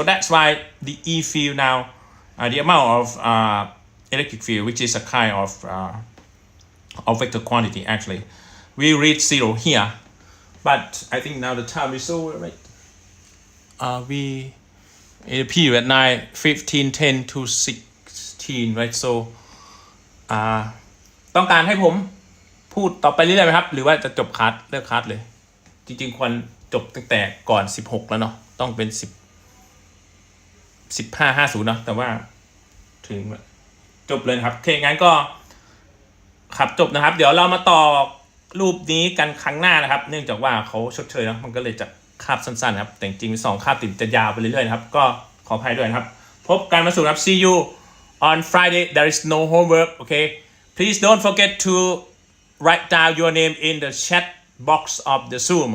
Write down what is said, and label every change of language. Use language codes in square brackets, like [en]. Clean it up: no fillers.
[en] So that's why the E field now, the amount of electric field, which is a kind of vector quantity, actually we reach 0 here. But I think now the time is over, right? We in the period 9:15:10 to 16, right? [th] So ต้องการให้ผมพูดต่อไปเรื่อยๆไหมครับหรือว่าจะจบคัสเลิกคัสเลยจริงๆควรจบตั้งแต่ก่อน16แล้วเนาะต้องเป็น 15:50เนาะแต่ว่าถึงจบเลยนะครับโอเคงั้นก็ขับจบนะครับเดี๋ยวเรามาต่อรูปนี้กันครั้งหน้านะครับเนื่องจากว่าเขาชดเชยนะมันก็เลยจะคาบสั้นๆครับแต่จริงๆ2คาบติดจะยาวไปเรื่อยๆนะครับก็ขออภัยด้วยนะครับพบกันมาสู่ครับ [en] see you on Friday. There is no homework. Okay, please don't forget to write down your name in the chat box of the Zoom.